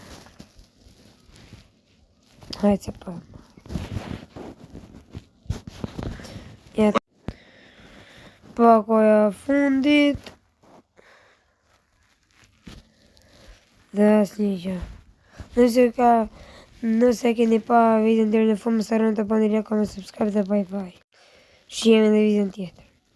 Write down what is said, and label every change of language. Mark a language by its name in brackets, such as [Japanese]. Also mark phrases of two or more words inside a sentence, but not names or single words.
[Albanian] Hajtë se për. Pakoja fundit. Dhe asnjë gjë. Nëse keni pa videon deri në fund, mos harroni të bëni [English] like, comment, subscribe [Albanian] dhe [English] bye bye. [Albanian] Shihemi në videon tjetër.